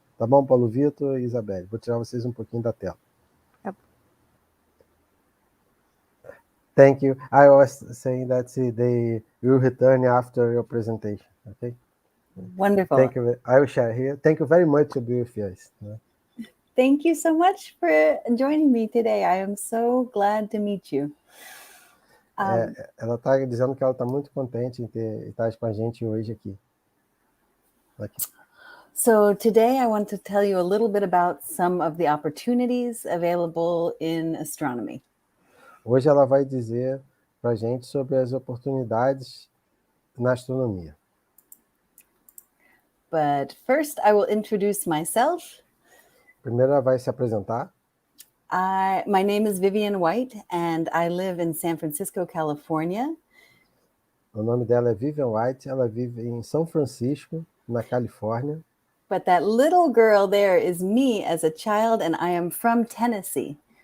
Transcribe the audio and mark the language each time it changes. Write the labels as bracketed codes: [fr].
[pt] Tá bom, Paulo Vitor e Isabelle? Vou tirar vocês um pouquinho da tela. [en] Thank you. I was saying that they will return after your presentation, okay? Wonderful. Thank you. I will share here. Thank you very much to be with us. Thank you so much for joining me today. I am so glad to meet you. [pt] Ela está dizendo que ela está muito contente em estar com a gente hoje aqui. [en] So today I want to tell you a little bit about some of the opportunities available in astronomy. [pt] Hoje ela vai dizer para a gente sobre as oportunidades na astronomia. [en] But first I will introduce myself. [pt] Primeiro ela vai se apresentar. [en] My name is Vivian White and I live in San Francisco, California. [pt] O nome dela é Vivian White, ela vive em São Francisco, na Califórnia. [en] But that little girl there is me as a child and I am from Tennessee.